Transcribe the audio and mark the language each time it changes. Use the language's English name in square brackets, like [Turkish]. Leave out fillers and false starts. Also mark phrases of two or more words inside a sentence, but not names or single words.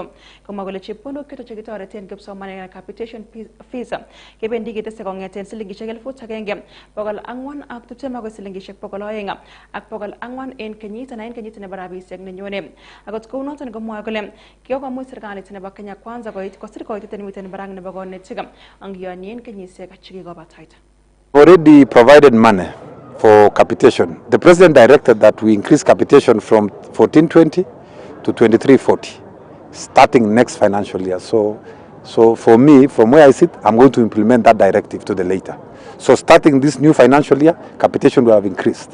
[Kalenjin] Komwa kole chepkondok chuto chekitoreten kipsomaninik [English] capitation fees [Kalenjin] kebendi ketese kong'eten silingishek 1,400 ak 20 agoi silingishek 200 ak 400 en kenyit anan en kenyit nebo rabisiek nenyone. Akot kounoton komwoe kole kikomuch serikalit nebo Kenya Kwanza kosir koitet nemiten barak nebo konetik angiyonien kenyisiek chekikobataita. [English] Already provided money for capitation. The president directed that we increase capitation from 1420 to 2340 starting next financial year. So for me, from where I sit, I'm going to implement that directive to the later. So starting this new financial year, capitation will have increased.